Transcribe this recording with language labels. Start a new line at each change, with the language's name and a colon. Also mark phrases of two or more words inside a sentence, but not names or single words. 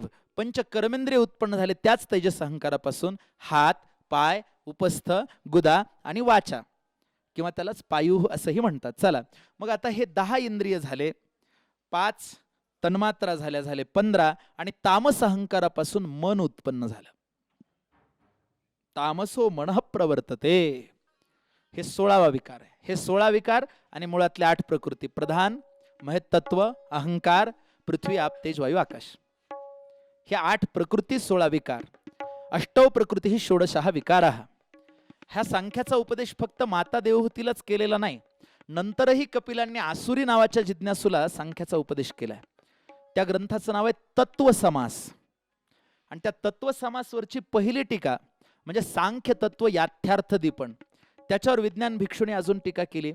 Marathi: पंच कर्मेंद्रिय उत्पन्न झाले त्याच तैजस अहंकारापासून, हात, पाय, उपस्थ, गुदा आणि वाचा, किंवा त्यालाच पायु असंही म्हणतात. चला मग आता हे 10 इंद्रिय झाले, 5 तन्मात्रा झाले 15, आणि तामस अहंकारापासून मन उत्पन्न झालं.
Sanskrit: तामसो मनः प्रवर्तते,
Marathi: हे 16वा विकार आहे. हे 16 विकार आणि मुळातले 8 प्रकृती, प्रधान, महत्तत्व, अहंकार, पृथ्वी, आप, तेज, वायू, आकाश. हे 8 प्रकृती, 16 विकार.
Sanskrit: अष्टौ प्रकृती ही षोडशः विकाराः.
Marathi: ह्या सांख्याचा उपदेश फक्त माता देवहूतीलाच केलेला नाही, नंतरही कपिलांनी आसुरी नावाच्या जिज्ञासूला सांख्याचा उपदेश केलाय. त्या ग्रंथाचं नाव आहे तत्वसमास. आणि त्या तत्वसमासवरची पहिली टीका म्हणजे सांख्य तत्व याथ्यार्थ दीपण, त्याच्यावर विज्ञान भिक्षूने अजून टीका केली.